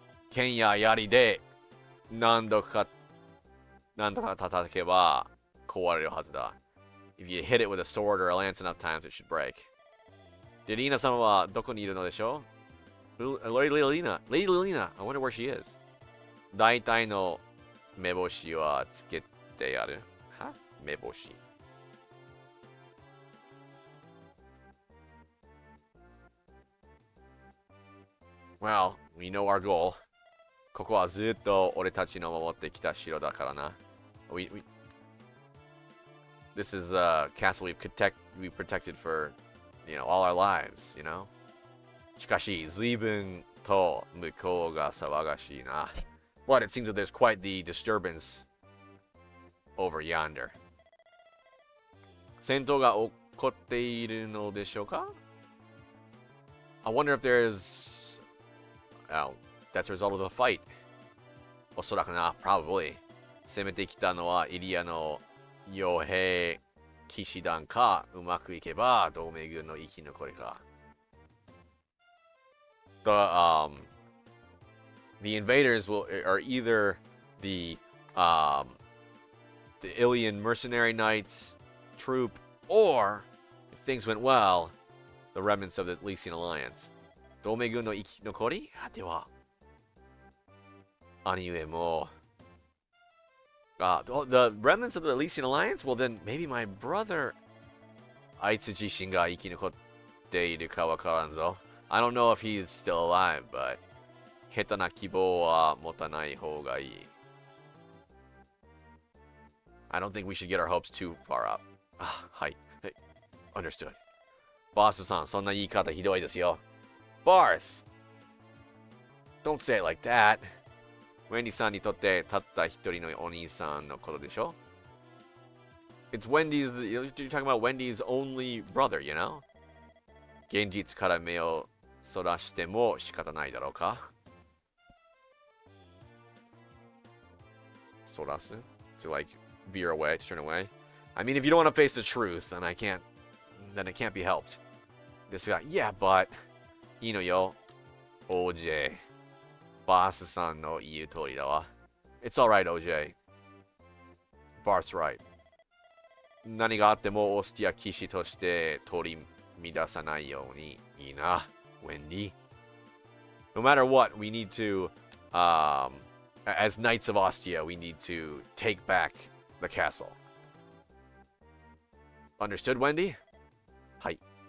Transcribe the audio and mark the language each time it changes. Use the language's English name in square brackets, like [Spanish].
[Japanese] 剣や槍で何度か叩けば壊れるはずだ。 [English] If you hit it with a sword or a lance enough times, it should break. [Japanese] で、リーナさんはどこにいるのでしょう? [English] Lady Lilina. Lady Lilina. I wonder where she is. [Japanese] 大体の目星はつけてある。は？目星。 [English] Well, we know our goal. [Japanese] ここはずっと俺たちの守ってきた城だからな。 [English] This is the castle we've protected for, all our lives, you know? [Japanese] しかし、随分と向こうが騒がしいな。 [English] But it seems that there's quite the disturbance over yonder. [Japanese] 戦闘が起こっているのでしょうか? [English] I wonder if there's... Oh, that's a result of the fight. [Japanese] おそらくな、 [English] probably. [Japanese] 攻めてきたのはイリアの傭兵騎士団か、うまくいけば同盟軍の生き残りか。 [English] The invaders are either the Ilian mercenary knights troop, or if things went well, the remnants of the Lycian alliance. [Japanese] 同盟軍の生き残り?では、兄上も。 [English] The remnants of the Lycian alliance? Well, then maybe my brother. [Japanese] あいつ自身が生き残っているかわからんぞ。 [English] I don't know if he's still alive, but [Japanese] 下手な希望は持たない方がいい. [English] I don't think we should get our hopes too far up. [Japanese] はい。 [English] Hey, understood. [Japanese] バースさん、そんな言い方ひどいですよ。 [English] Barth! Don't say it like that. [Japanese] ウェンディさんにとってたった一人のお兄さんのことでしょ? [English] It's Wendy's, you're talking about Wendy's only brother, you know? [Japanese] 現実から目をそらしても仕方ないだろうか? そらす? [English] To like veer away, to turn away. I mean, if you don't want to face the truth, then it can't be helped. This guy, yeah, but [Japanese] いいのよ, [English] OJ. [Japanese] バースさんの言う通りだわ. [English] It's alright, OJ. Bart's right. [Japanese] 何があってもオースティア騎士として取り乱さないようにいいな、Wendy. [English] No matter what, we need to, as Knights of Ostia, we need to take back the castle. Understood, Wendy? [Japanese] はい.